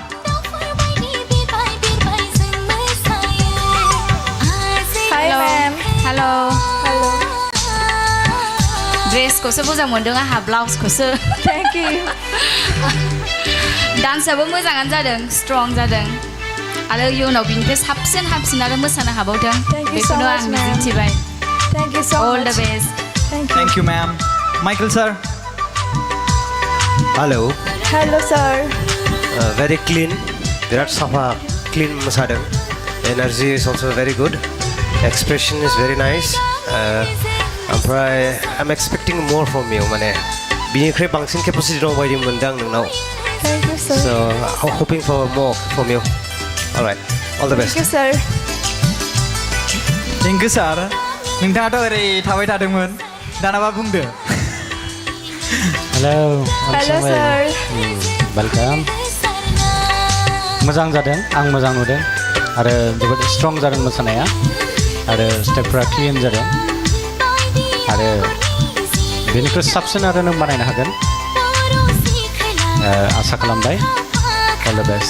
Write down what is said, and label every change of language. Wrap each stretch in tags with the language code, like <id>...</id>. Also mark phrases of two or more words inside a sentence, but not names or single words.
<brx>हेलो ड्रेसखौसो मोजां मोनदों आंहा ब्लाउसखौसो</brx> <en>thank you</en> <brx>डान्सआबो मोजाङानो जादों स्ट्रं जादों आरो इयुनाव बिनिफ्राय साबसिन हामसिन आरो मोसानो हाबावथों बेखौनो आं मिजिंथिबाय</brx> <en>thank you so all the best thank you ma'am Michael sir hello sir very clean</en> <brx>बिराद साफा</brx> <en>clean मोसादों energy is also very good expression is very nice ओमफ्राय I'm expecting more from you</en> <brx>माने बिनिख्रुइ बांसिन</brx> <en>capacity</en> <brx>दं बायदि मोनदों आं नोंनाव</brx> <en>thank you sir so I'm hoping for more from you alright all the best thank you sir thank you sir</en> <brx>नोंथाङाथ' ओरै थाबाय थादोंमोन दानाबा बुंदो</brx> <en>hello sir</en> <brx>वेलकाम मोजां जादों आं मोजां नुदों आरो जोबोद स्ट्रं जादों मोसानाया आरो स्टेपफोरा क्लिन जादों आरो बेनिख्रुइ साबसिन आरो नों बानायनो हागोन आसा खालामबाय</brx> <en>all the best</en>